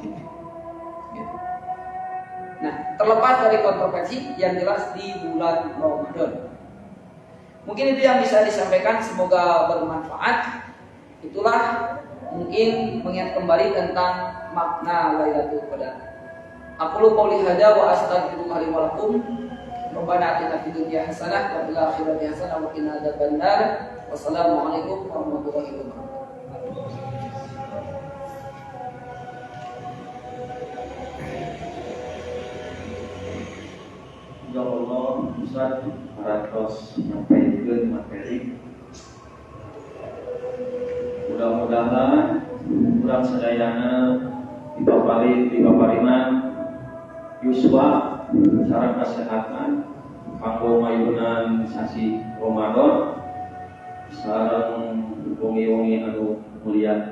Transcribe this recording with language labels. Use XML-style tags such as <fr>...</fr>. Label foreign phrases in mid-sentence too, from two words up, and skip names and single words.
<id>Nah, terlepas dari kontroversi, yang jelas di bulan Ramadan. Mungkin itu yang bisa disampaikan, semoga bermanfaat. Itulah mungkin mengingat kembali tentang makna Lailatul Qadar.</id> <ar>أقول قولي هذا وأستغفر الله لي ولكم. ربنا آتنا في الدنيا حسنة وفي الآخرة حسنة وقنا عذاب النار. والسلام عليكم ورحمة الله وبركاته.</ar> <su>Insyaallah Ustaz parantos nyampaikan materi. Mudah-mudahan urang sadayana dipaparinan yuswa sareng kesehatan kanggo mayunan sasi Ramadan sareng wengi-wengi anu mulia.</su>